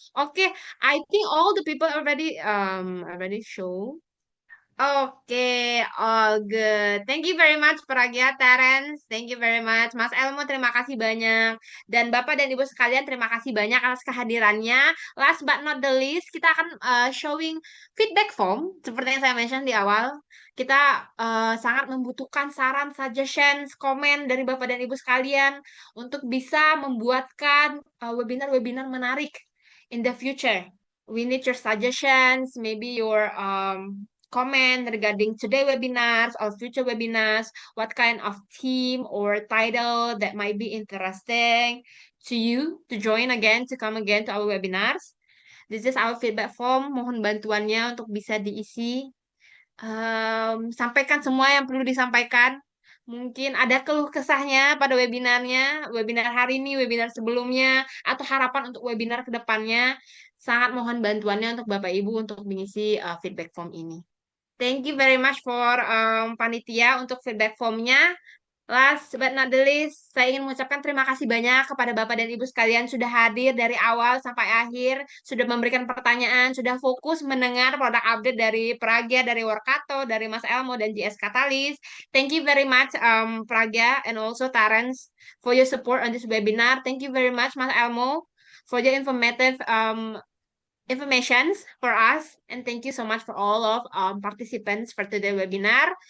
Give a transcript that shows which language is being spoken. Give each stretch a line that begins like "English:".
English: Oke, I think all the people already show. Oke, all good. Thank you very much, Pragya, Terence. Thank you very much. Mas Elmo, terima kasih banyak.
Indonesian: Dan Bapak dan Ibu sekalian, terima kasih banyak atas kehadirannya.
English: Last but not the least, kita akan showing feedback form.
Indonesian: Seperti yang saya mention di awal. Kita sangat membutuhkan saran, suggestions, komen dari Bapak dan Ibu sekalian untuk bisa membuatkan webinar-webinar menarik in the future.
English: We need your suggestions, maybe your comment regarding today webinars or future webinars, what kind of theme or title that might be interesting to you to join again, to come again to our webinars. This is our feedback form.
Indonesian: Mohon bantuannya untuk bisa diisi. Sampaikan semua yang perlu disampaikan. Mungkin ada keluh kesahnya pada webinarnya, webinar hari ini, webinar sebelumnya, atau harapan untuk webinar ke depannya. Sangat mohon bantuannya untuk Bapak Ibu untuk mengisi feedback form ini.
English: Thank you very much for panitia untuk feedback formnya.
Indonesian: Last but not the least, saya ingin mengucapkan terima kasih banyak kepada Bapak dan Ibu sekalian sudah hadir dari awal sampai akhir, sudah memberikan pertanyaan, sudah fokus mendengar produk update dari Pragya, dari Workato, dari Mas Elmo, dan JS Catalyst.
English: Thank you very much, Pragya, and also Terence, for your support on this webinar. Thank you very much, Mas Elmo, for your informative informations for us, and thank you so much for all of participants for today's webinar.